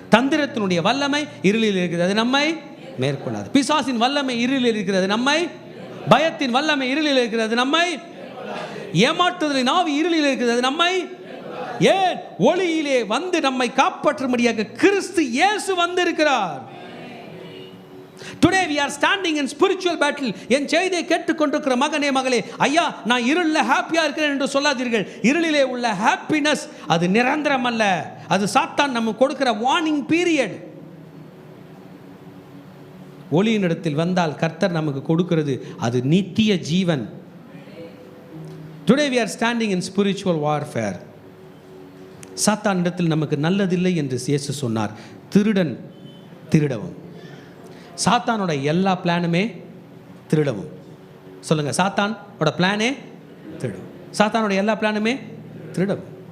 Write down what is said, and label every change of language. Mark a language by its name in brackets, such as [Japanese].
[Tamil] தந்திரத்தினுடைய வல்லமை இருளில் இருக்கிறது, அது நம்மை மேற்கொள்ளாது. பிசாசின் வல்லமை இருளில் இருக்கிறது, நம்மை. பயத்தின் வல்லமை இருளில் இருக்கிறது, நம்மை. ஏமாற்றுதலின் ஆவி இருளில் இருக்கிறது, அது நம்மை. ஏன்? ஒளியிலே வந்து நம்மை காப்பாற்றும்படியாக கிறிஸ்து இயேசு வந்திருக்கிறார். [English] Today we are standing in spiritual battle. [Tamil] என் செய்தியை கேட்டுக்கொண்டிருக்கிற மகனே மகளே, ஐயா நான் இருளில் ஹாப்பியாக இருக்கிறேன் என்று சொல்லாதீர்கள். இருளிலே உள்ள ஹாப்பினஸ் அது நிரந்தரம் அல்ல, அது சாத்தான் நம்ம கொடுக்கிற வார்னிங் பீரியட். ஒளியினிடத்தில் வந்தால் கர்த்தர் நமக்கு கொடுக்கிறது அது நித்திய ஜீவன். [English] Today we are standing in spiritual warfare. [Tamil] சாத்தான் இடத்தில் நமக்கு நல்லதில்லை என்று இயேசு சொன்னார். திருடன் திருடவும். சாத்தானோட எல்லா பிளானுமே திருடவும். சொல்லுங்க, சாத்தானோட பிளானே திருடவும். சாத்தானோட எல்லா பிளானுமே திருடவும்.